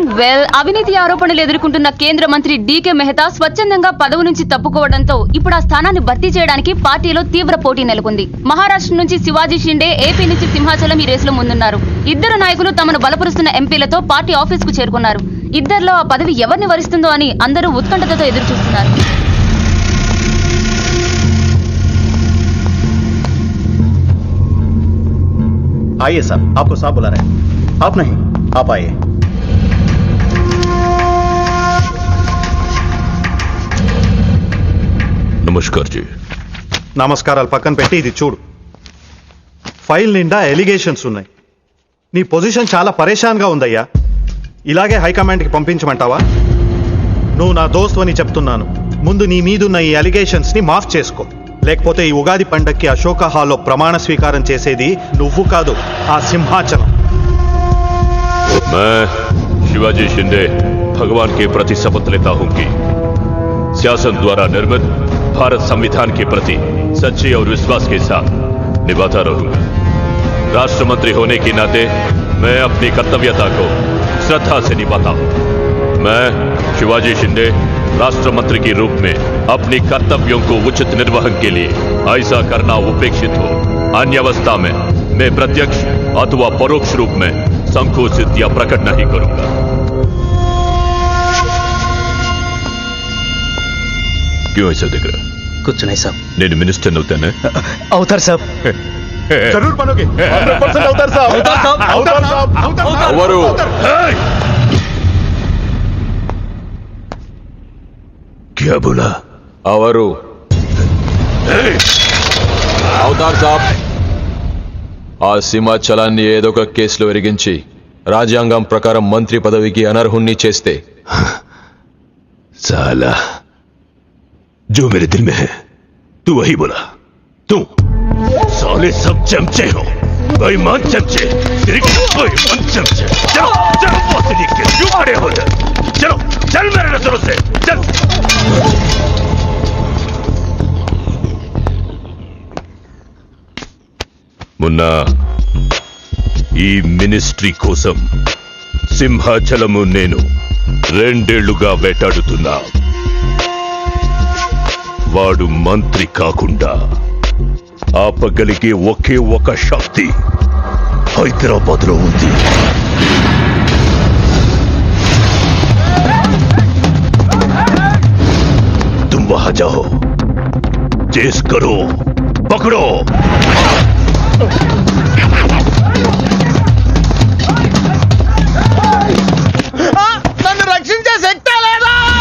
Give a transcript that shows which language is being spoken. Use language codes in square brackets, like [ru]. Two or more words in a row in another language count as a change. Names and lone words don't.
[te] వెల్, అవినీతి ఆరోపణలు ఎదుర్కొంటున్న కేంద్ర మంత్రి డీకే మెహతా స్వచ్ఛందంగా పదవి నుంచి తప్పుకోవడంతో ఇప్పుడు ఆ స్థానాన్ని భర్తీ చేయడానికి పార్టీలో తీవ్ర పోటీ నెలకొంది. మహారాష్ట్ర నుంచి శివాజీ షిండే, ఏపీ నుంచి సింహాచలం ఈ రేసులో ముందున్నారు. ఇద్దరు నాయకులు తమను బలపరుస్తున్న ఎంపీలతో పార్టీ ఆఫీస్ కు చేరుకున్నారు. ఇద్దరిలో ఆ పదవి ఎవరిని వరిస్తుందో అని అందరూ ఉత్కంఠతతో ఎదురు చూస్తున్నారు. [hi] आइए साहब, आपको साहब बुला रहे हैं. आप नहीं, आप आइए. नमस्कार जी. [te] నమస్కారాలు పక్కన పెట్టి ఇది చూడు. ఫైల్ నిండా ఎలిగేషన్స్ ఉన్నాయి. నీ పొజిషన్ చాలా పరేషాన్గా ఉందయ్యా. ఇలాగే హైకమాండ్కి పంపించమంటావా? నువ్వు నా దోస్తు అని చెప్తున్నాను. ముందు నీ మీదున్న ఈ అలిగేషన్స్ని మాఫ్ చేసుకో. లేకపోతే ఈ ఉగాది పండక్కి అశోక హాల్లో ప్రమాణ స్వీకారం చేసేది నువ్వు కాదు, ఆ సింహాచలం. [hi] मैं शिवाजी शिंदे भगवान के प्रति शपथ लेता हूं कि शासन द्वारा निर्मित भारत संविधान के प्रति सच्चे और विश्वास के साथ निभाता रहूंगा. राष्ट्र मंत्री होने के नाते मैं अपनी कर्तव्यता को श्रद्धा से निभाता हूं. मैं शिवाजी शिंदे राष्ट्र मंत्री के रूप में अपनी कर्तव्यों को उचित निर्वहन के लिए ऐसा करना उपेक्षित हो. अन्य अवस्था में मैं प्रत्यक्ष अथवा परोक्ष रूप में संकोचित या प्रकट नहीं करूंगा. क्यों ऐसा दिख रहा? कुछ नहीं साहब. [te] నేను మినిస్టర్ అవుతానే? అవుతారు సాబ్. [hi] जरूर बनोगे. [te] 100% అవుతారు సాబ్. అవుతారు సాబ్. ఎవరు? [hi] क्या बोला? [te] అవరు అవతార్ సాబ్, ఆ సింహాచలాన్ని ఏదో ఒక కేసులో ఎరిగించి రాజ్యాంగం ప్రకారం మంత్రి పదవికి అనర్హుణ్ణి చేస్తే [hi] साला जो मेरे दिल में है तू वही बोला. तू साले सब चमचे हो, बेईमान चमचे, तेरी बेईमान चमचे. चलो चलो बहुत लिख के क्यों खड़े हो जाए? चलो चल मेरे नजरों से चल. मुन्ना, [te] ఈ మినిస్ట్రీ కోసం సింహాచలము నేను 2 ఏళ్లుగా వేటాడుతున్నా. వాడు మంత్రి కాకుండా ఆపగలిగే ఒకే ఒక శక్తి హైదరాబాద్ లో ఉంది. [hi] तुम वहां जाओ, चेस करो, पकड़ो. [te] నన్ను రక్షించే శక్తి లేదా?